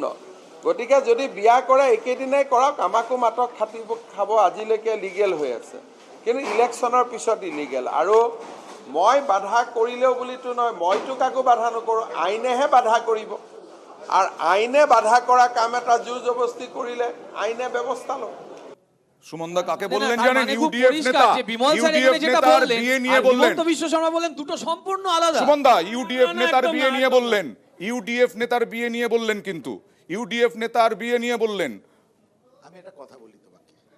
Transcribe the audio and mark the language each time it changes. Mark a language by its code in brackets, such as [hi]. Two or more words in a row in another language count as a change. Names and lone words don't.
[as] গতিকে যদি বিয়া কৰে একেদিনাই কৰক, আমাকো মাতক, খাব, আজিলৈকে লিগেল হৈ আছে, কিন্তু ইলেকশ্যনৰ পিছত ইলিগেল। আৰু মই বাধা কৰিলেও বুলিতো নহয়, মইতো কাকো বাধা নকৰোঁ, আইনেহে বাধা কৰিব। আৰু আইনে বাধা কৰা কাম এটা জোৰ জবস্তি কৰিলে আইনে ব্যৱস্থা লয়। [bn] সুমনদা কাকে বললেন জানেন? ইউডিএফ নেতা, ইউডিএফ নেতার বিয়ে নিয়ে বললেন। হিমন্ত বিশ্ব শর্মা বলেন দুটো সম্পূর্ণ আলাদা। সুমনদা ইউডিএফ নেতার বিয়ে নিয়ে বললেন, ইউডিএফ নেতার বিয়ে নিয়ে বললেন, কিন্তু ইউডিএফ নেতার বিয়ে নিয়ে বললেন। আমি একটা কথা বলি তোমাকে,